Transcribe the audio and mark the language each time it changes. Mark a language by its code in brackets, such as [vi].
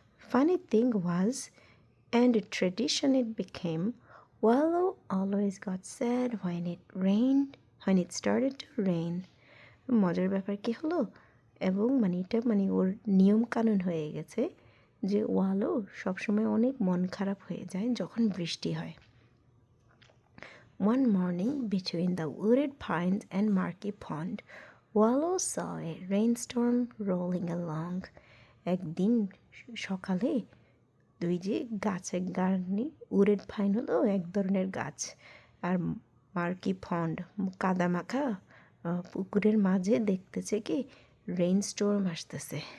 [en] Funny thing was, and a tradition it became, Wallow always got sad when it started to rain. [bn] মজার ব্যাপার কি হলো, এবং এটা ওর নিয়ম কানুন হয়ে গেছে যে ওয়ালো সবসময় অনেক মন খারাপ হয়ে যায় যখন বৃষ্টি হয়। [en] One morning, between the wooded pines and Murky Pond, Wallow saw a rainstorm rolling along. [bn] একদিন সকালে দুই যে গাছের গার্নি, উডেড পাইন হলো এক ধরনের গাছ, আর মার্কি পন্ড কাদা মাখা পুকুরের মাঝে দেখতেছে কি রেইন স্টর্ম আসতেছে।